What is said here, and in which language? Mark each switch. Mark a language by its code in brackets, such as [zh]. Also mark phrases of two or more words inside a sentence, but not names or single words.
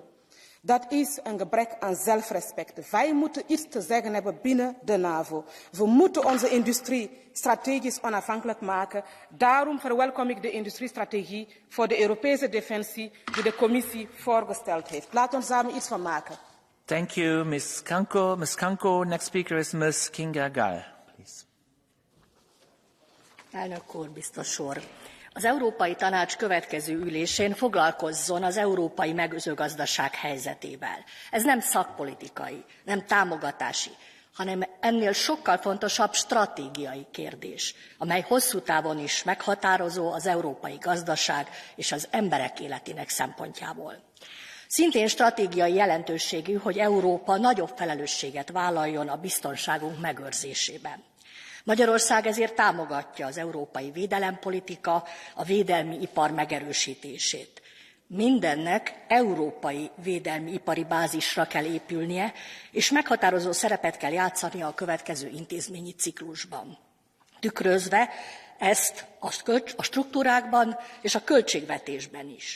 [nl] Dat is een gebrek aan zelfrespect. Wij moeten iets te zeggen hebben binnen de NAVO. We moeten onze industrie strategisch onafhankelijk maken. Daarom verwelkom ik de industriestrategie voor de Europese defensie die de commissie voorgesteld heeft. Laat ons samen iets van maken. [en] Thank you, Ms. Kanko. Ms. Kanko, next speaker is Ms. Kinga Gál. Please. [hu] Elnök úr, biztos úr. Az Európai Tanács következő ülésén foglalkozzon az európai mezőgazdaság helyzetével. Ez nem szakpolitikai, nem támogatási, hanem ennél sokkal fontosabb stratégiai kérdés, amely hosszú távon is meghatározó az európai gazdaság és az emberek életének szempontjából. Szintén stratégiai jelentőségű, hogy Európa nagyobb felelősséget vállaljon a biztonságunk megőrzésében. Magyarország ezért támogatja az európai védelempolitika, a védelmi ipar megerősítését. Mindennek európai védelmi ipari bázisra kell épülnie, és meghatározó szerepet kell játszania a következő intézményi ciklusban, tükrözve ezt a struktúrákban és a költségvetésben is.